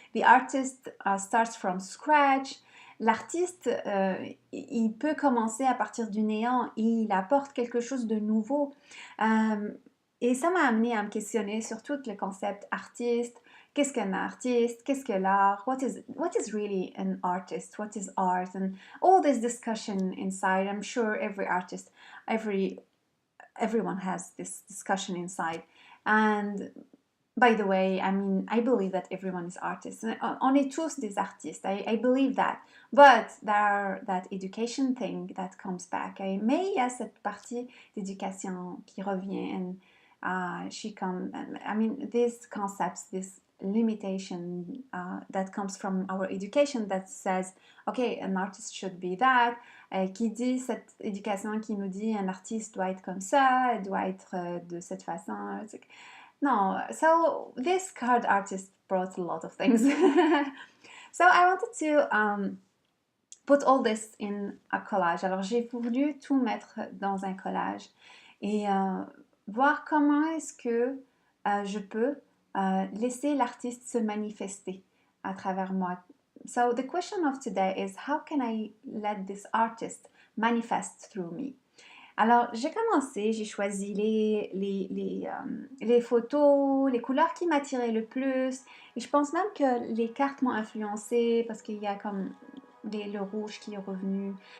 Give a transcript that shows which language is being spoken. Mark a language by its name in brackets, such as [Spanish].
[English] The artist starts from scratch. [French] L'artiste, il peut commencer à partir du néant, il apporte quelque chose de nouveau. Et ça m'a amené à me questionner sur tout le concept artiste. Qu'est-ce qu'un artiste? Qu'est-ce que l'art? [English] What is really an artist? What is art? And all this discussion inside. I'm sure every artist, everyone has this discussion inside. And by the way, I mean, I believe that everyone is artists. [French] On est tous des artistes. [English] I believe that. But that education thing that comes back. [French] Mais il y a cette partie d'éducation qui revient. [English] And I mean, these concepts, this limitation that comes from our education that says, okay, an artist should be that, [French] qui dit cette éducation qui nous dit un artiste doit être comme ça, doit être de cette façon. [English] No, so this card artist brought a lot of things. So I wanted to put all this in a collage. [French] Alors j'ai voulu tout mettre dans un collage et voir comment est-ce que je peux laisser l'artiste se manifester à travers moi. [English] So the question of today is, how can I let this artist manifest through me? [French] Alors, j'ai commencé, j'ai choisi les photos, les couleurs qui m'attiraient le plus. Et je pense même que les cartes m'ont influencée parce qu'il y a comme le rouge qui est revenu.